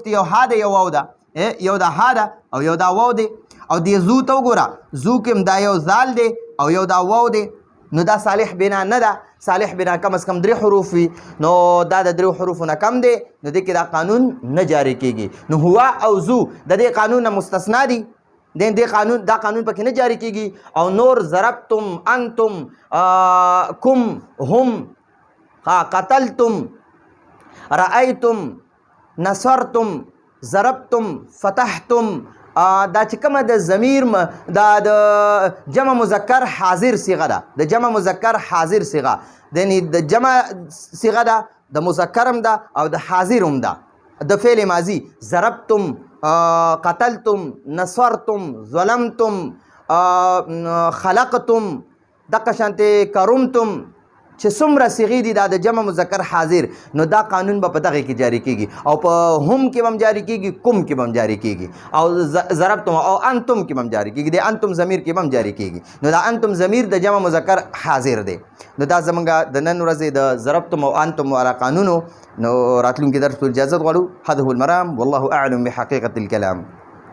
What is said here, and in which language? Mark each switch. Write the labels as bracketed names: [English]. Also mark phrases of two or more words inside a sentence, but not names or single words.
[Pashto] دي یو ها ده یو واو ده یو دا ها ده او یو دا واو ده او دی زو ته وګوره زو کې دا یو زال ده او یو دا واو ده نو دا صالح بنا نه ده صالح بنا کم از کم 3 حروف وي نو دا د 3 حروف نه کم دي نو دې کې دا قانون نه جاری کیږي نو هوا او زو د دې قانون نه مستثنا دي دا قانون پکې نه جاری کیږي او نور [Arabic] ضربتم انتم [Pashto] کم هم [Arabic] قتلتم رأيتم نصرتم ضربتم فتحتم [Pashto] دا چې کومه د ضمیر دا د جمع مذکر حاضر صيغه ده د جمع مذکر حاضر صيغه د جمع صيغه ده د مذکر هم ده او د حاضر هم ده د فعل ماضی [Arabic] ضربتم قتلتم نصرتم ظلمتم [Pashto] خلقتم دغه شانته کرمتم چې څومره صيغې دي دا د جمع مذکر حاضر نو دا قانون به په دغه کې جاری کیږي او په هم کې هم جاری کیږي کوم کې هم جاری کیږي او ضربتم او انتم کې هم جاری کیږي د انتم ضمیر کې هم جاری کیږي نو دا انتم ضمیر د جمع مذکر حاضر دی نو دا زمونږ د نن ورځې د ضربتم او انتم والا قانونو نو راتلونکي درس اجازه غواړو [Arabic] هذا هو المرام والله اعلم بحقيقه الكلام